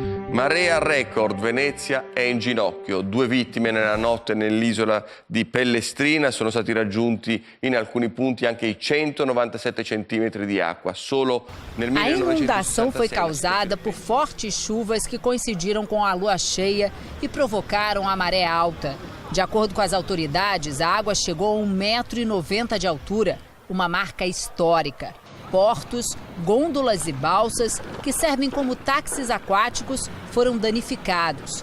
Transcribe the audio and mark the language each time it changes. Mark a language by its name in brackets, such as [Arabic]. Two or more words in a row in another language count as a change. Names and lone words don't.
[Italian] Marea record, Venezia è in ginocchio. 2 vittime nella notte nell'isola di Pellestrina, sono stati raggiunti in alcuni punti anche i 197 centimetri di acqua. Solo nel 1967. [Portuguese] A inundação foi causada por fortes chuvas que coincidiram com a lua cheia e provocaram a maré alta. De acordo com as autoridades, a água chegou a 1,90 m de altura, uma marca histórica. Portos, gôndolas e balsas, que servem como táxis aquáticos, foram danificados.